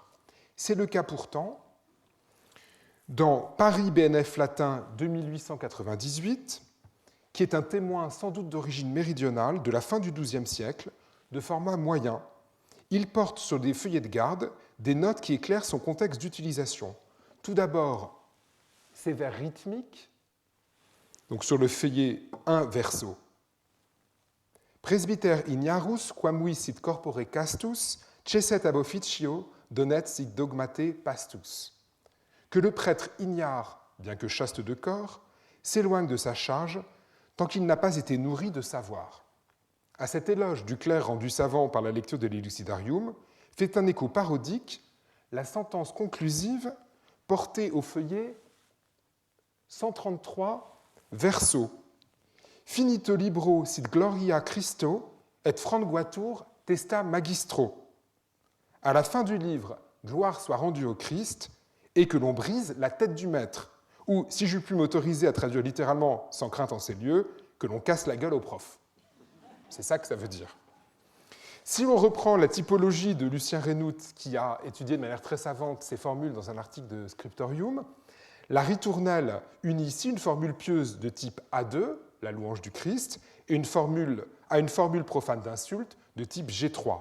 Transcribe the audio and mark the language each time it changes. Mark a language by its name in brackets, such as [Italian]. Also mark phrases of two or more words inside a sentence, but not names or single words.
[French] C'est le cas pourtant dans Paris BNF latin de 1898, qui est un témoin sans doute d'origine méridionale de la fin du XIIe siècle, de format moyen. Il porte sur des feuillets de garde des notes qui éclairent son contexte d'utilisation. Tout d'abord, ces vers rythmiques, donc sur le feuillet 1 verso. [Latin] Presbyter ignarus quamui sit corpore castus, cesset ab officio, donet sit dogmate pastus. [French] Que le prêtre ignare, bien que chaste de corps, s'éloigne de sa charge tant qu'il n'a pas été nourri de savoir. À cet éloge du clerc rendu savant par la lecture de l'Elucidarium fait un écho parodique la sentence conclusive portée au feuillet 133 verso. [Latin] Finito libro sit gloria Christo et franguatur testa magistro. [French] À la fin du livre, gloire soit rendue au Christ et que l'on brise la tête du maître. Ou, si j'eus pu m'autoriser à traduire littéralement sans crainte en ces lieux, que l'on casse la gueule au prof. C'est ça que ça veut dire. Si on reprend la typologie de Lucien Reynaud, qui a étudié de manière très savante ces formules dans un article de Scriptorium, la ritournelle unit ici une formule pieuse de type A2, la louange du Christ, et une formule profane d'insulte de type G3.